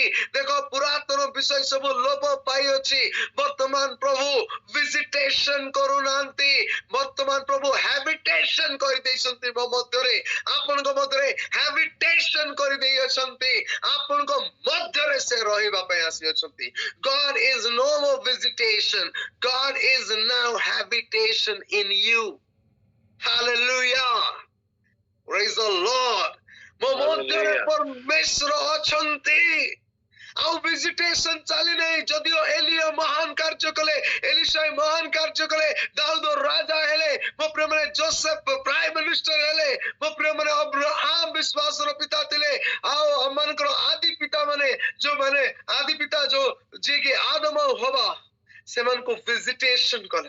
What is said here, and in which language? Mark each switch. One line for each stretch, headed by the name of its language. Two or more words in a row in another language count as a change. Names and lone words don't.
Odia: ଦେଖ, ପୁରାତନ ବିଷୟ ସବୁ ଲୋପ ପାଇଅଛି। ବର୍ତ୍ତମାନ ପ୍ରଭୁ ଭିଜିଟେସନ କରୁନାହାନ୍ତି, ବର୍ତ୍ତମାନ ପ୍ରଭୁ ହ୍ୟାବିଟେସନ କରିଦେଇଛନ୍ତି। ମୋ ମଧ୍ୟରେ, ଆପଣଙ୍କ ମଧ୍ୟରେ ହ୍ୟାବିଟେସନ କରିଦେଇଅଛନ୍ତି। ଆପଣଙ୍କ ମଧ୍ୟରେ ସେ ରହିବା ପାଇଁ ଆସିଅଛନ୍ତି।
English: God is no more visitation. God is now habitation in you. Hallelujah. Praise the Lord.
Odia: ମୋ ମଧ୍ୟରେ ପରମେଶ୍ୱର ଅଛନ୍ତି। ଆଉ ଭିଜିଟେସନ ଚାଲି ନାହିଁ। ଯଦିଓ ଏଲିୟା ମହାନ କାର୍ଯ୍ୟ କଲେ, ଏଲିଶା ମହାନ କାର୍ଯ୍ୟ କଲେ, ଦାଉଦ ରାଜା ହେଲେ, ମୋ ପ୍ରିୟମାନେ ଯୋସେଫ
English: prime minister
Odia: ହେଲେ, ମୋ ପ୍ରିୟମାନେ ଅବ୍ରାହମ ବିଶ୍ୱାସର ପିତା ଥିଲେ, ଆଉ ଆମମାନଙ୍କର ଆଦି ପିତା ମାନେ ଯୋଉମାନେ ଆଦି ପିତା ଯିଏକି ଆଦମ ଆଉ ହବା, ସେମାନଙ୍କୁ ଭିଜିଟେସନ କଲେ।